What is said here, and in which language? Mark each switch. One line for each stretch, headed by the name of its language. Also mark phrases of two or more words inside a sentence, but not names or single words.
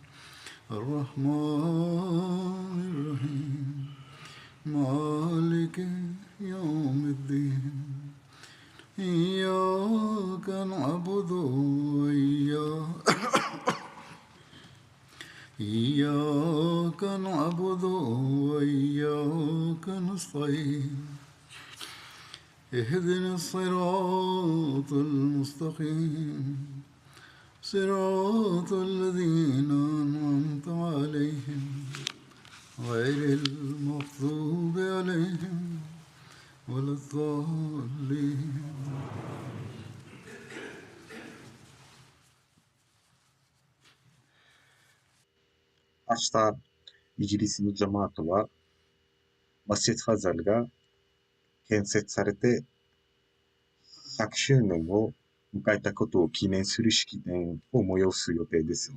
Arabic: الرحمن الرحيم مالك يوم الدين إياك نعبد إياك نعبد وإياك نستعين اهدنا الصراط المستقيم صراط الذين أنعمت عليهم غير المغضوب عليهم ولا الضالين
Japanese: 明日、イギリスのジャマートは、マスジッドファザルが建設されて100周年を迎えたことを記念する式典を催す予定です。